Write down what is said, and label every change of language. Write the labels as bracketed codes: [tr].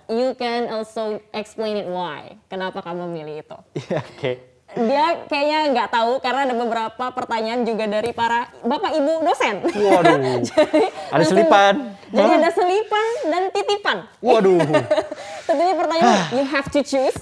[en] You can also explain it why. [id] Kenapa kamu milih itu? Iya, oke. Dia kayaknya nggak tahu karena ada beberapa pertanyaan juga dari para bapak ibu dosen. Waduh. Jadi, Ada selipan. Jadi ada selipan dan titipan. Waduh. Tentunya pertanyaan [en] you have to choose.